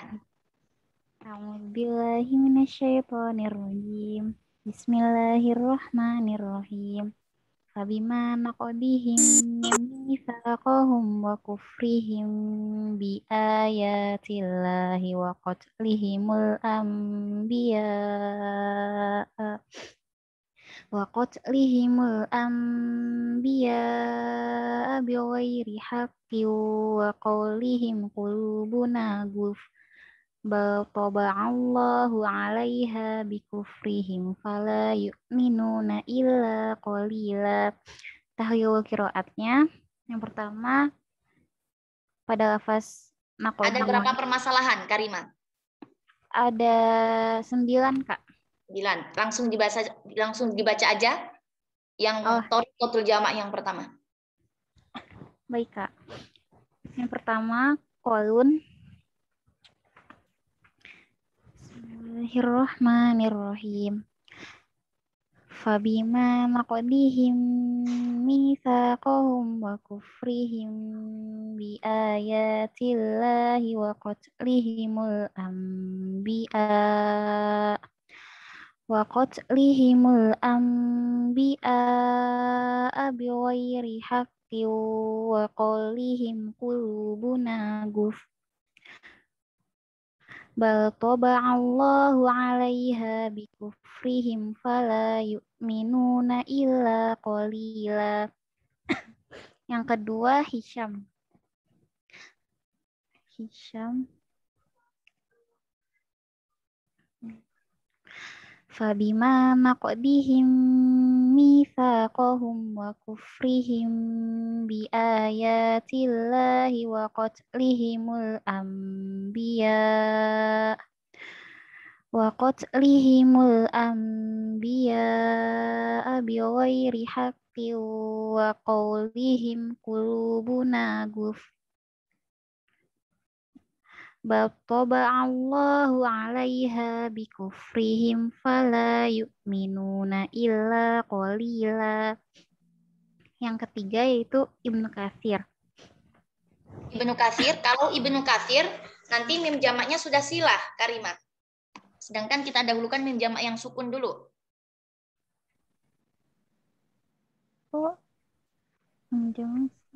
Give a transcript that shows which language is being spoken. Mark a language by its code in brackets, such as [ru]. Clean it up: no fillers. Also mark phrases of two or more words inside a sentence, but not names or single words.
[ar] أعوذ بالله من الشيطان الرجيم. بسم الله الرحمن الرحيم. فبما نقضهم ميثاقهم وكفرهم بآيات الله وقتلهم الأنبياء وقتلهم الأنبياء بغير حق وقولهم قلوبنا غلف بل طبع الله عليها بكفرهم فلا يؤمنون إلا قليلا. [id] Tahlil qiraatnya yang pertama pada lafaz Ada naqdi berapa permasalahan, Karima? ada 9 Kak. 9. Langsung dibaca aja yang Oh, thoriqatul jamak yang pertama. baik Kak. Yang pertama kolun. [ar] بسم الله الرحمن الرحيم. فبما نقضهم ميثاقهم وكفرهم بآيات الله وقتلهم الأنبياء بغير حق وقولهم قلوبنا غلف بل طبع الله عليها بكفرهم فلا يؤمنون إلا قليلا. [id] Yang kedua Hisham. [ar] فبما نقضهم ميثاقهم وكفرهم بآيات الله وقتلهم الأنبياء بغير حق وقولهم قلوبنا غلف بل طبع الله عليها بكفرهم فلا يؤمنون إلا قليلا. [id] Yang ketiga yaitu Ibnu Katsir. Ibnu Katsir, kalau Ibnu Katsir nanti mim jamaknya sudah silah, Karima. Sedangkan kita dahulukan mim jamak yang sukun dulu. Oh, jangan.